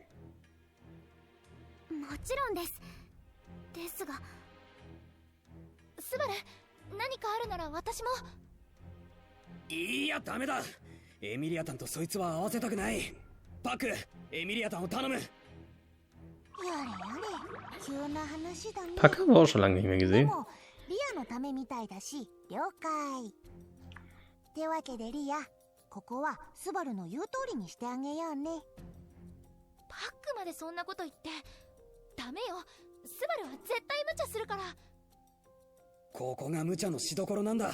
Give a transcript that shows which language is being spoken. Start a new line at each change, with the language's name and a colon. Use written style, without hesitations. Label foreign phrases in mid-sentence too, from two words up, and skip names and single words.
Japanese: もちろんです。ですが、スバル、何かあるなら私も。いや、ダメだ。エミリアタンとそいつは合わせたくない。パク、エミリアタンを頼む。やれやれ、急な話だね。
German: Pack haben wir auch schon lange nicht mehr
Japanese: で
German: gesehen.
Japanese: もリアのためみたいだし、了解。ってわけでリア、ここはスバルの言う通りにしてあげようね。パックまでそんなこと言ってダメよ。スバルは絶対無茶するから。ここが無茶のしどころなんだ。